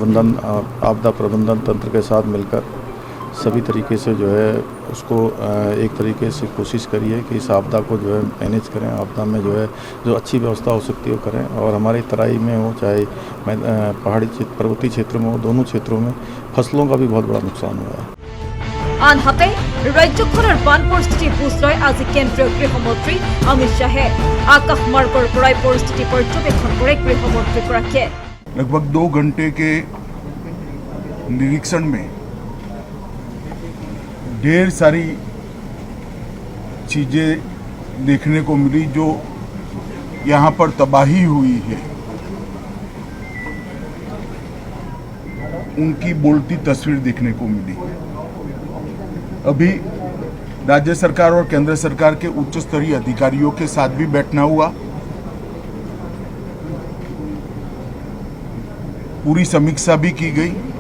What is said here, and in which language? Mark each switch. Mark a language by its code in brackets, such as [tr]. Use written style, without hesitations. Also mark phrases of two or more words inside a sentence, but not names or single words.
[hi] प्रबंधन तंत्र के साथ मिलकर सभी तरीके से जो है उसको एक तरीके से कोशिश करी है कि इस आपदा को जो है मैनेज करें आपदा में जो है जो अच्छी व्यवस्था हो सकती है वो करें और हमारी तराई में हो चाहे पहाड़ी पर्वतीय क्षेत्र में हो दोनों क्षेत्रों में फसलों का भी बहुत बड़ा नुकसान हुआ है [as] আনহাতে ৰাজ্যখনৰ বান পৰিস্থিতি বুজ লৈ আজি কেন্দ্ৰীয় গৃহমন্ত্ৰী অমিত শাহে আকাশ মাৰ্গৰ পৰাই পৰিস্থিতি পৰ্যবেক্ষণ কৰে গৃহমন্ত্ৰীগৰাকীয়ে [hi] लगभग 2 घंटे के निरीक्षण में ढेर सारी चीजें देखने को मिली जो यहाँ पर तबाही हुई है उनकी बोलती तस्वीर देखने को मिली अभी राज्य सरकार और केंद्र सरकार के उच्च स्तरीय अधिकारियों के साथ भी बैठना हुआ पूरी समीक्षा भी की गई